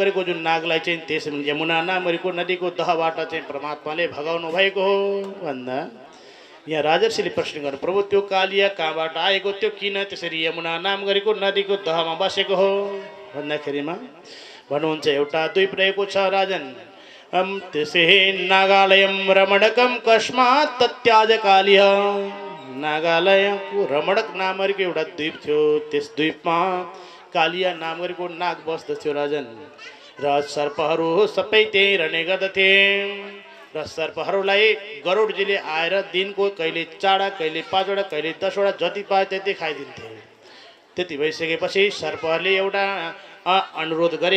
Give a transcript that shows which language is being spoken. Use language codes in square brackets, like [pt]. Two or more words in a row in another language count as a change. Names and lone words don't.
[ne] गरेको जुन नागलाई चाहिँ त्यस यमुना नाम गरेको नदीको दहबाट चाहिँ परमात्माले भगाउनु भएको हो भन्दा यहाँ राजर्षिले प्रश्न गर्नु प्रभु त्यो कालिया कहाँबाट आएको त्यो किन त्यसरी यमुना नाम गरेको नदीको दहमा बसेको हो भन्दाखेरिमा भन्नुहुन्छ एउटा द्वीप रहेको छ राजन त्यसै [sa] नागालयम रमणकम कस्मात् तत्याज कालिया [ne] नागालयको रमणक नाम गरेको एउटा द्वीप थियो त्यस द्वीपमा कालिया नाम गरेको नाग बस्दथ्यो राजन र सर्पहरू सबै त्यहीँ रहने गर्दथे र सर्पहरूलाई गरुडजीले आएर दिनको कहिले 4 कहिले 5 वटा कहिले 10 वटा जति पाए त्यति खाइदिन्थे त्यति भइसकेपछि सर्पहरूले एउटा अनुरोध गरे